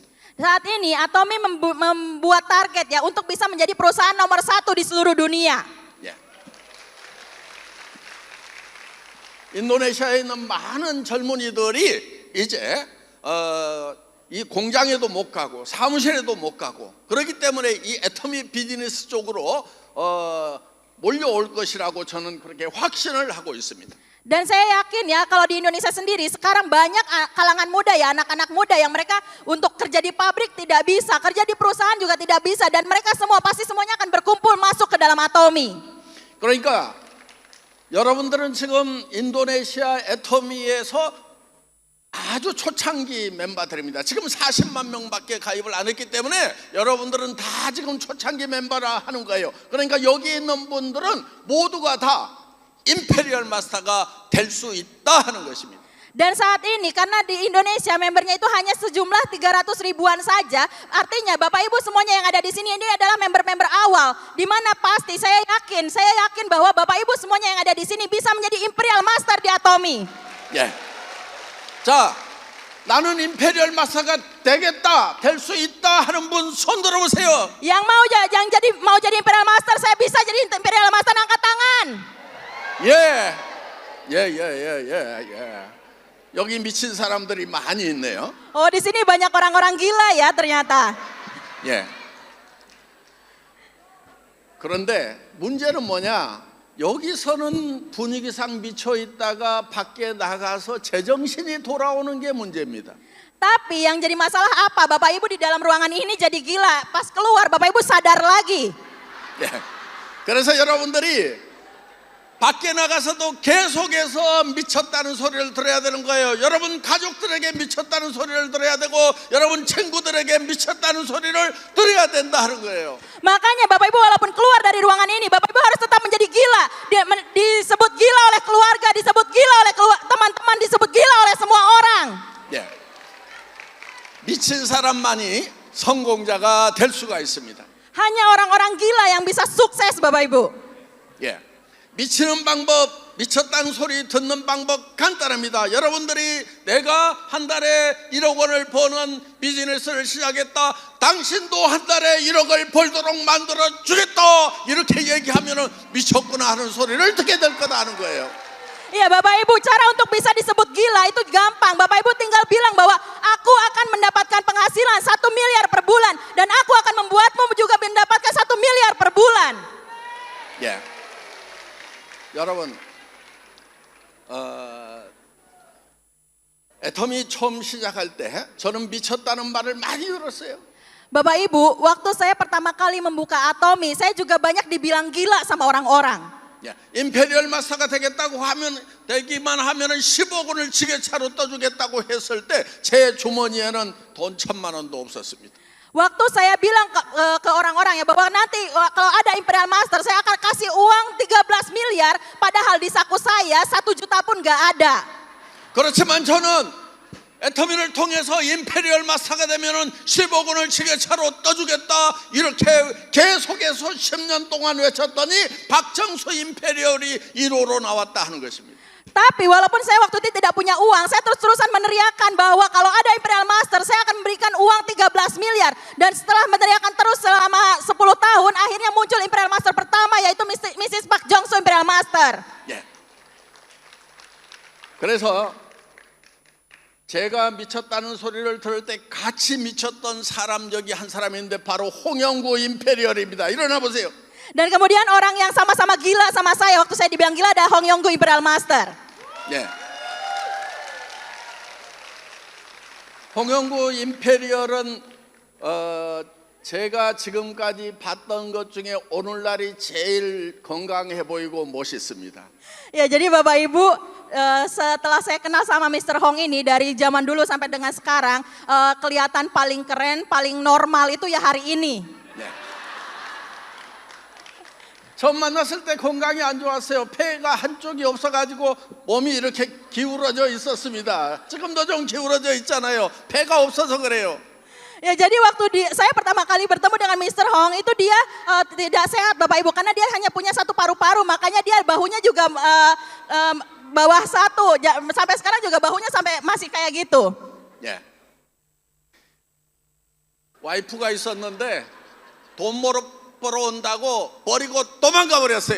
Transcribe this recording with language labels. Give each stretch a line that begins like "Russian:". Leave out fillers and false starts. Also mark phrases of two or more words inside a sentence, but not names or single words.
Indonesian: Saat ini Atomi membuat target ya untuk bisa menjadi perusahaan nomor 1 di seluruh dunia.
Korean: 예. 인도네시아에 있는 많은 젊은이들이 이제 이 공장에도 못 가고 사무실에도 못 가고 그렇기 때문에 이 애터미 비즈니스 쪽으로 몰려올 것이라고 저는 그렇게 확신을 하고 있습니다.
Indonesian: Dan saya yakin ya kalau di Indonesia sendiri sekarang banyak kalangan muda ya, anak-anak muda yang mereka untuk kerja di pabrik tidak bisa, kerja di perusahaan juga tidak bisa, dan mereka semua pasti semuanya akan berkumpul masuk ke dalam Atomi.
Korean: 그러니까 여러분들은 지금 인도네시아 애터미에서 아주 초창기 멤버들입니다. 지금 40만 명밖에 가입을 안 했기 때문에 여러분들은 다 지금 초창기 멤버라 하는 거예요. 그러니까 여기 있는 분들은 모두가 다 임페리얼 마스터가 될 수 있다 하는 것입니다.
Indonesian: Dan saat ini karena di Indonesia membernya itu hanya sejumlah 300 ribuan saja, artinya Bapak Ibu semuanya yang ada di sini ini adalah member-member awal, di mana pasti saya yakin bahwa Bapak Ibu semuanya yang ada di sini bisa menjadi Imperial Master di Atomi.
Korean: 예. 자, 나는 임페리얼 마스터가 되겠다, 될 수 있다 하는 분 손 들어보세요.
Indonesian: Yang mau jadi Imperial Master, saya bisa jadi Imperial Master, angkat tangan.
Korean: 예. 여기 미친 사람들이 많이 있네요.
Indonesian: Oh, di sini banyak orang-orang gila ya ternyata.
Korean: 예. 그런데 문제는 뭐냐? 여기서는 분위기상 미쳐 있다가 밖에 나가서 제정신이 돌아오는 게 문제입니다.
Indonesian: Tapi yang jadi masalah apa? Bapak Ibu di dalam ruangan ini jadi gila. Pas keluar Bapak Ibu sadar lagi.
Korean: 예. 그래서 여러분들이 밖에 나가서도 계속해서 미쳤다는 소리를 들어야 되는 거예요. 여러분 가족들에게 미쳤다는 소리를 들어야 되고 여러분 친구들에게 미쳤다는 소리를 들어야 된다 하는 거예요.
Indonesian: Makanya Bapak Ibu walaupun keluar dari ruangan ini, Bapak Ibu harus tetap menjadi gila. Disebut gila oleh keluarga, disebut gila oleh teman-teman, disebut gila oleh semua orang.
Korean: 예. 미친 사람만이 성공자가 될 수가 있습니다.
Indonesian: Hanya orang-orang gila yang bisa sukses Bapak Ibu.
Korean: 예. 미치는 방법, 미쳤다는 소리 듣는 방법 간단합니다. 여러분들이 내가 한 달에 1억 원을 버는 비즈니스를 시작했다. 당신도 한 달에 1억을 벌도록 만들어 주겠다. 이렇게 얘기하면 미쳤구나 하는 소리를 듣게 될 거다 하는 거예요.
Indonesian: Iya Bapak Ibu, cara untuk bisa disebut gila itu gampang. Bapak Ibu tinggal bilang bahwa aku akan mendapatkan penghasilan 1 miliar per bulan. Dan aku akan membuatmu juga mendapatkan 1 miliar per bulan.
Korean: 예. 여러분, 애터미 처음 시작할 때 저는 미쳤다는 말을 많이 들었어요.
Indonesian: Bapak Ibu, waktu saya pertama kali membuka Atomi, saya juga banyak dibilang gila sama orang-orang.
Korean: 예, 임페리얼 마스터가 되기만 하면은 10억 원을 지게차로 떠주겠다고 했을 때 제 주머니에는 돈 1,000만 원도 없었습니다.
Indonesian: Waktu saya bilang ke orang-orang ya bahwa nanti kalau ada Imperial Master saya akan kasih uang 13 miliar, padahal di saku saya 1 juta pun gak ada.
Korean: 그렇지만 저는 애터미를 통해서 임페리얼 마스터가 되면은 10억 원을 지게차로 떠주겠다 이렇게 계속해서 10년 동안 외쳤더니 박정수 임페리얼이 1호로 나왔다 하는 것입니다.
Indonesian: Tapi walaupun saya waktu itu tidak punya uang, saya terus-terusan meneriakan bahwa kalau ada Imperial Master, saya akan memberikan uang 13 miliar. Dan setelah meneriakan terus selama 10 tahun, akhirnya muncul Imperial Master pertama, yaitu Mrs. Park Jong-soo Imperial Master.
Korean: 예. 그래서 제가 미쳤다는 소리를 들을 때 같이 미쳤던 사람 여기 한 사람이 있는데 바로 홍영구 임페리얼입니다. 일어나 보세요.
Indonesian: Dan kemudian orang yang sama-sama gila sama saya waktu saya dibilang gila ada Hong Yong-gu Imperial Master.
Korean: 예. 홍영구 임페리얼은 제가 지금까지 봤던 것 중에 오늘날이 제일 건강해 보이고 멋있습니다.
Indonesian: Ya jadi Bapak Ibu, setelah saya kenal sama Mr. Hong ini dari zaman dulu sampai dengan sekarang, kelihatan paling keren, paling normal itu ya hari ini.
Korean: 예. 처음 만났을 때 건강이 안 좋았어요. 폐가 한쪽이 없어가지고 몸이 이렇게 기울어져 있었습니다. 지금도 좀 기울어져 있잖아요. 폐가 없어서 그래요.
Indonesian: Ya jadi waktu saya pertama kali bertemu dengan Mr. Hong itu dia tidak sehat Bapak Ibu karena dia hanya punya 1 paru-paru, makanya dia bahunya juga bawah 1, sampai sekarang juga bahunya sampai masih kayak gitu.
Korean: 예. 와이프가 있었는데 돈 벌어 온다고 버리고 도망가 버렸어요.